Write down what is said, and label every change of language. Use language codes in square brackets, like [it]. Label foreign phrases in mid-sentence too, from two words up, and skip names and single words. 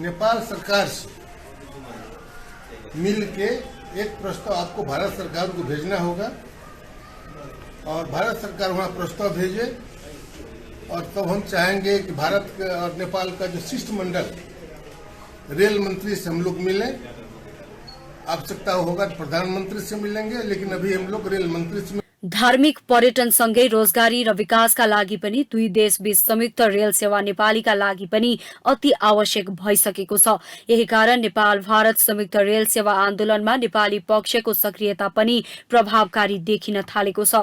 [hi] नेपाल सरकार से मिल के एक प्रस्ताव आपको भारत सरकार को भेजना होगा और भारत सरकार वहाँ प्रस्ताव भेजे और तब हम चाहेंगे कि भारत और नेपाल का जो शिष्टमंडल रेल मंत्री से हम लोग मिलें। आवश्यकता होगा तो प्रधानमंत्री से मिलेंगे, लेकिन अभी हम लोग रेल मंत्री से। [ne] धार्मिक पर्यटनसँगै रोजगारी र विकासका लागि पनि दुई देशबीच संयुक्त रेल सेवा नेपालीका लागि पनि अति आवश्यक भइसकेको छ। यही कारण नेपाल भारत संयुक्त रेल सेवा आन्दोलनमा नेपाली पक्षको सक्रियता पनि प्रभावकारी देखिन थालेको छ।